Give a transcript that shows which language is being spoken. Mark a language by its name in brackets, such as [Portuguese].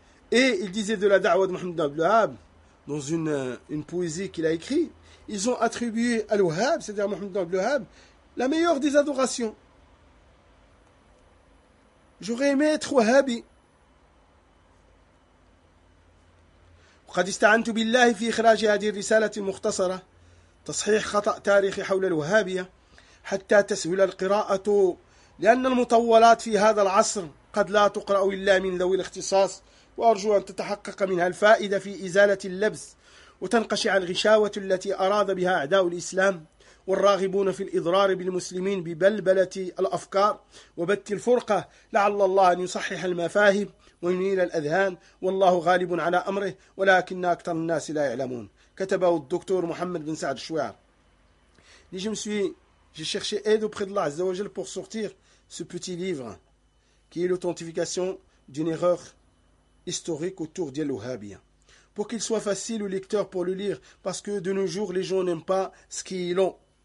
[French] Et il disait de la da'wah de Mohammed Abdelwahab, dans une poésie qu'il a écrite, ils ont attribué à l'Wahhab, c'est-à-dire Mohammed Abdelwahab, la meilleure des adorations. J'aurais aimé être Wahhabi. [Arabic] قد استعنت بالله في إخراج هذه الرسالة المختصرة تصحيح خطأ تاريخي حول الوهابية حتى تسهل القراءة لأن المطولات في هذا العصر قد لا تقرأ إلا من ذوي الاختصاص وأرجو أن تتحقق منها الفائدة في إزالة اللبس وتنقشع الغشاوة التي أراد بها أعداء الإسلام والراغبون في الإضرار بالمسلمين ببلبلة الأفكار وبت الفرقة لعل الله أن يصحح المفاهيم وينيل الأذهان والله غالب على أمره ولكن أكثر الناس لا يعلمون. كتبه الدكتور محمد بن سعد الشويعر. [French] Et je me suis, j'ai cherché aide auprès de l' [Arabic] Azza wa Jal [French] pour sortir ce petit livre qui est l'authentification d'une erreur historique autour de l'Ouhabia. Pour qu'il soit facile au lecteur pour le lire, parce que de nos jours, les gens n'aiment pas ce qu'ils ont.